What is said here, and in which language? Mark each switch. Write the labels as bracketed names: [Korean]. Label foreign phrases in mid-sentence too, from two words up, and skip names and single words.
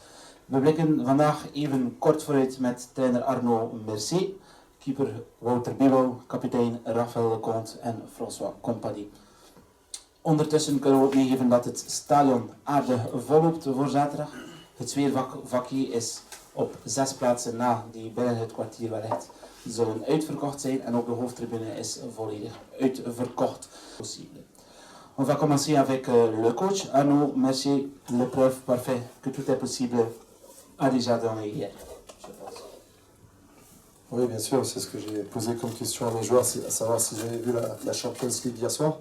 [Dutch] We blikken vandaag even kort vooruit met trainer Arnaud Mercier, keeper Wouter Bibel, kapitein Raphaël Leconte en François Compagnie. Ondertussen kunnen we ook meegeven dat het stadion aardig volloopt voor zaterdag. Het sfeervakje is op 6 plaatsen na die binnen het kwartier wellicht zullen uitverkocht zijn en ook de hoofdtribune is volledig uitverkocht. [French] On va commencer avec le coach Arnaud Mercier, le preuve parfait que tout est possible a déjà donné hier. Oui, bien sûr, c'est ce que j'ai posé comme question à mes joueurs, à savoir s'ils avaient vu la Champions League hier soir.